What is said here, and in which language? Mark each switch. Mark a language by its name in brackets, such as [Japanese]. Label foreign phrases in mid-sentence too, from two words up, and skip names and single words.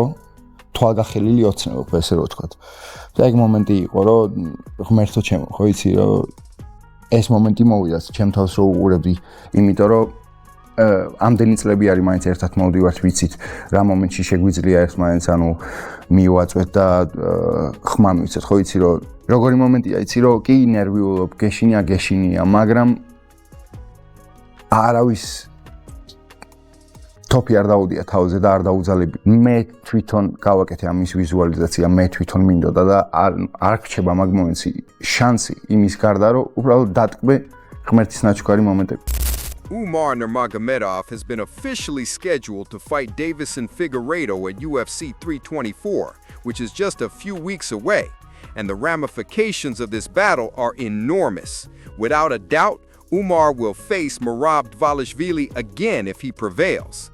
[Georgian] თვალგახელილი ოცნებობ, ესე რომ ვთქვათ. და ეგ მომენტი იყო, რომ ღმერთო ჩემო, ხო იცი, რომ ეს მომენტი მოვიდა ჩემ თავს რომ უყურებდი, იმიტომ რომ ამდენი წლები არის მაინც ერთად მოვდივართ, ვიცით რა მომენტში შეგვიძლია ერთმანეთს ანუ მივაწვეთ და ხმა მივცეთ, ხო იცი რომ როგორი მომენტია, იცი რომ კი ნერვიულობ, გეშინია, მაგრამ არავის თოფი არ დაუდია თავზე და არ დაუძალები. მე თვითონ გავაკეთე ამის ვიზუალიზაცია, მე თვითონ მინდოდა და არ რჩება მაგ მომენტში შანსი იმის გარდა რომ უბრალოდ დატკბე ღმერთის ნაჩუქარი მომენტები. [English] Umar Nurmagomedov has been officially scheduled to fight Davison Figueiredo at UFC 324, which is just a few weeks away, and the ramifications of this battle are enormous. Without a doubt, Umar will face Merab Dvalishvili again if he prevails.